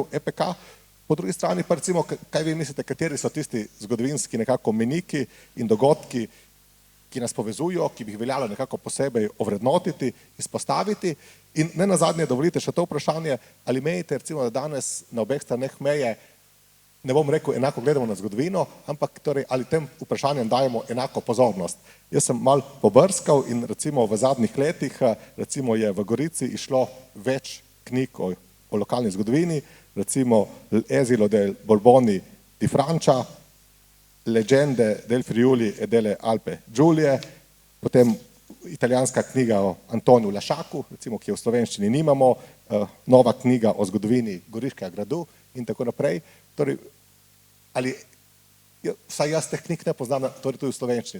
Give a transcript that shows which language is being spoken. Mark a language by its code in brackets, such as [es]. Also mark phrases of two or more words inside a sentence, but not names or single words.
[sl] EPK, po drugi strani pa recimo, kaj vi mislite, kateri so tisti zgodovinski nekako meniki in dogodki, ki nas povezujo, ki bi jih veljalo nekako posebej ovrednotiti, izpostaviti in ne nazadnje dovolite še to vprašanje, ali menite recimo, da danes na obeh straneh meje, ne bom rekel, enako gledamo na zgodovino, ampak torej, ali tem vprašanjem dajemo enako pozornost. Jaz sem malo pobrskal in recimo v zadnjih letih, recimo je v Gorici išlo več knjig o lokalni zgodovini, recimo L'Esilo del Borboni di Francia, Legende del Friuli e delle Alpe Giulie, potem italijanska knjiga o Antoniju Lašaku, recimo, ki jo v slovenščini nimamo, nova knjiga o zgodovini Goriškega gradu in tako naprej. Torej, ali vsaj jaz teh knjig ne poznam, torej tudi v slovenščini.